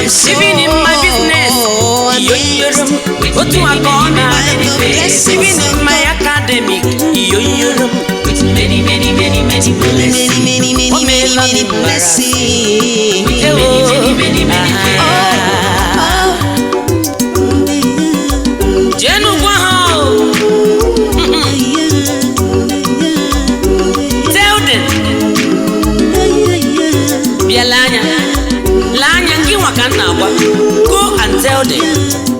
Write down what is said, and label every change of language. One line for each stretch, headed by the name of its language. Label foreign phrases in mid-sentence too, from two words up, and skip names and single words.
English: Even in my business,
Igbo: yo, yo, yo, Otu aka ọ na-adị,
English: even in my academic, iyo, iyo, iyo. With many, many, many, many blessings.
Igbo: O meela m mbara.
English: Many, many, many, many Ewo. blessings. Ah.
Igbo: Jee n'ugwu ahụ.
English: Tell them.
Igbo: Bịa lee anya. Lee anya, gị nwa ka m na-agwa.
English: Go and tell them.